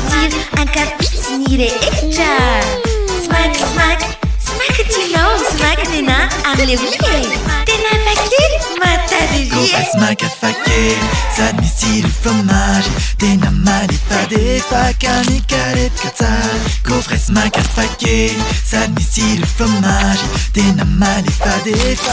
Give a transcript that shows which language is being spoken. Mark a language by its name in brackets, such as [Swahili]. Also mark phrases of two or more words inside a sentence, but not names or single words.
[Malagasy] ankafitsy rehetra. Smack smack smack tinao smack nena amle hoe tena fakely matariry. Gaufre smack fakely sady misy tsiro fromage tena malefadefa ka mikarepoka tsara. Gaufre smack fakely sady misy tsiro fromage tena malefadefa.